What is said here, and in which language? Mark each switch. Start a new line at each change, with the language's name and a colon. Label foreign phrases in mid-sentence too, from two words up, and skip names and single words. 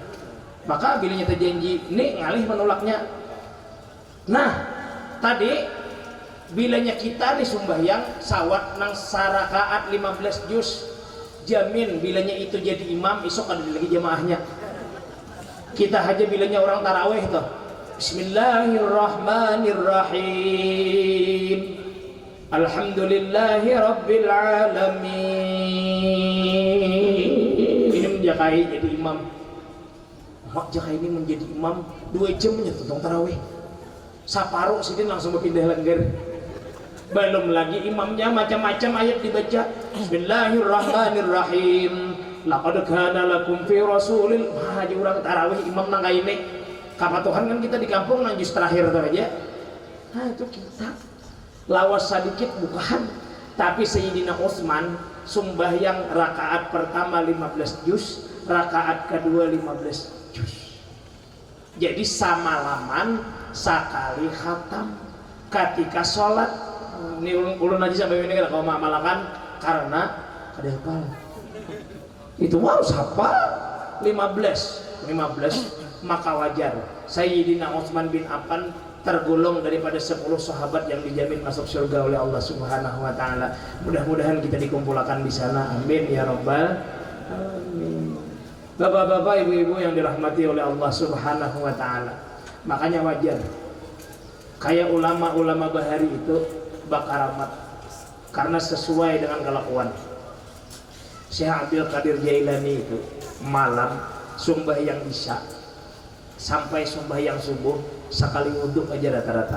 Banjar: Maka bilanya terjanji, ini ngalih menolaknya. Nah, tadi bilanya kita nih sembahyang sawat nang sarakaat 15 juz, jamin bilanya itu jadi imam esok ada lagi jamaahnya. Kita aja bilanya orang tarawih tuh.
Arabic: Bismillahirrahmanirrahim. الحمد لله رب العالمين.
Banjar: Ini menjakai jadi imam. Mak jakai ini menjadi imam 2 jam nya tentang tarawih. Saparuh sidin langsung berpindah langgar. Belum lagi imamnya macam-macam ayat dibaca.
Arabic: Bismillahirrahmanirrahim. لقد كان لكم في رسول.
Banjar: Haji urang tarawih imam nang kaine. Kapatuhan kan kita di kampung nang juz terakhir tuh aja. Nah itu kita lawas sedikit bukan. Tapi Sayyidina Utsman sembahyang rakaat pertama 15 juz, rakaat kedua 15 juz. Jadi samalaman sekali khatam ketika sholat. Ini ulun aja sampai ini kalau malakan karena ada hafal.
Indonesian: Itu harus hafal 15 maka wajar Sayyidina Utsman bin Affan tergolong daripada 10 sahabat yang dijamin masuk surga oleh Allah
Arabic: سبحانه و تعالى.
Indonesian: Mudah-mudahan kita dikumpulkan di sana.
Arabic: آمين يا رب العالمين.
Indonesian: Bapak-bapak, ibu-ibu yang dirahmati oleh Allah
Arabic: سبحانه و تعالى.
Banjar: Makanya wajar kayak ulama-ulama bahari itu bakaramat karena sesuai dengan kelakuan. Syekh Abdul Qadir Jailani itu malam sembahyang isya sampai sembahyang subuh sekali wudhu aja rata-rata.